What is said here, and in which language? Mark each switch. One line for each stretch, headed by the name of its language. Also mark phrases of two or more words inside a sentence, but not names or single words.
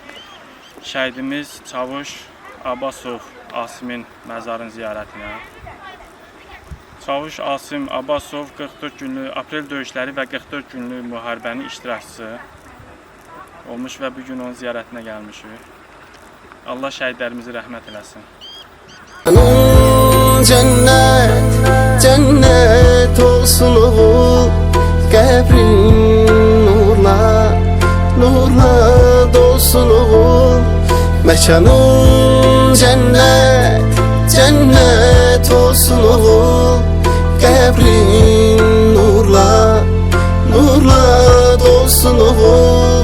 Azerbaijani: Şəhidimiz Çavuş Abbasov Asimin məzarın ziyarətinə. Çavuş Asim Abbasov 44 günlük aprel döyüşləri və 44 günlük müharibənin iştirakçısı olmuş və bugün onun ziyarətinə gəlmişik. Allah şəhidlərimizi rəhmət eləsin. Cennet, cennet olsun oğul, qəbrin nurla, nurla dolsun oğul. Məkanın cennet, cennet olsun oğul, qəbrin nurla, nurla dolsun oğul.